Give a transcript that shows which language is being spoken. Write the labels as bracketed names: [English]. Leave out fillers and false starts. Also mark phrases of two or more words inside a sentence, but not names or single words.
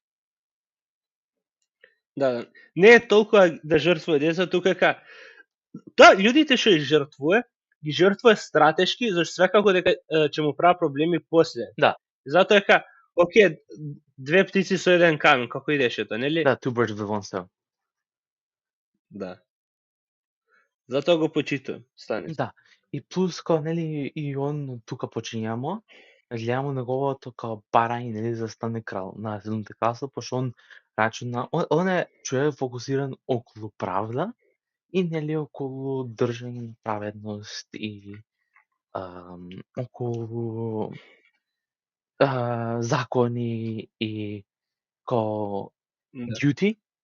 [Macedonian] Да, не е толку да жртвува деца, тука да, луѓите што ги жртвува стратешки, зашто свекако дека ќе му прават проблеми после. Да. Затоа дека, окей, две птици со еден камен, како идеше тоа, нели? Да, [English] two birds with one stone. [Macedonian] Да. Затоа го почитувам, Станис. Да. И плюс, као, нели, и он тука почињамо, гледамо неговото као барање, нели, за стане крал на Седмите кралства, пошто он рачуна, он е човек фокусиран околу правда и, нели, околу држање на праведност и околу закони и као duty.